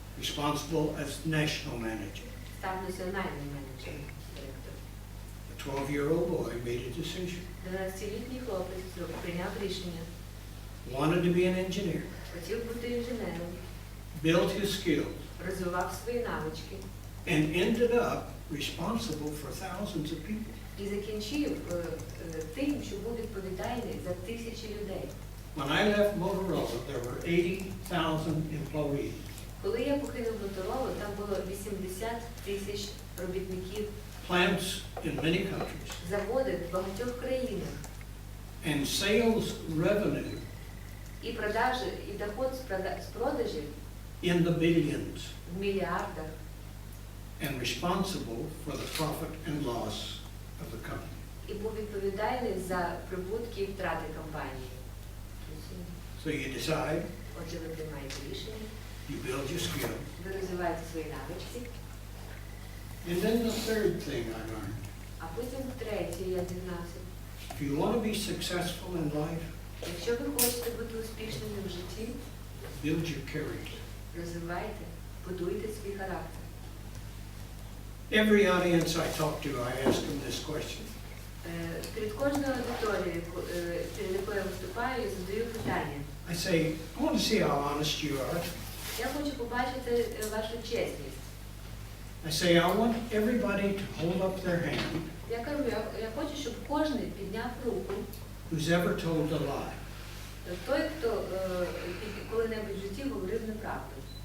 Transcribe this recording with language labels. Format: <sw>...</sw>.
<en>responsible as national manager.</en> <uk>став національним менеджером, директором.</uk> <en>A 12-year-old boy made a decision.</en> <uk>12-літній хлопець прийняв рішення.</uk> <en>Wanted to be an engineer.</en> <uk>Хотів бути інженером,</uk> <en>Built his skills.</en> <uk>розвивав свої навички</uk> <en>And ended up responsible for thousands of people.</en> <uk>і закінчив тим, що був відповідальний за тисячі людей.</uk> <en>When I left Motorola, there were 80,000 employees.</en> <uk>Коли я покинув Моторолу, там було 80 тисяч робітників,</uk> <en>Plants in many countries.</en> <uk>заводи в багатьох країнах.</uk> <en>And sales revenue</en> <uk>І продажі, і доход з продажів</uk> <en>in the billions.</en> <uk>в мільярдах.</uk> <en>And responsible for the profit and loss of the company.</en> <uk>І був відповідальний за прибутки і втрати компанії.</uk> <en>So you decide,</en> <uk>Отже, ви приймаєте рішення,</uk> <en>you build your skills.</en> <uk>ви розвиваєте свої навички.</uk> <en>And then the third thing I learned,</en> <uk>А потім третє я дізнався.</uk> <en>if you want to be successful in life,</en> <uk>Якщо ви хочете бути успішними в житті,</uk> <en>build your character.</en> <uk>розвивайте, будуйте свій характер.</uk> <en>Every audience I talk to, I ask them this question.</en> <uk>Перед кожною аудиторією, перед якою я виступаю, я задаю питання.</uk> <en>I say, I want to see how honest you are.</en> <uk>Я хочу побачити вашу чесність.</uk> <en>I say, I want everybody to hold up their hand</en> <uk>Я кажу, я хочу, щоб кожен підняв руку,</uk> <en>who's ever told a lie.</en> <uk>той, хто коли-небудь в житті говорив неправду.</uk>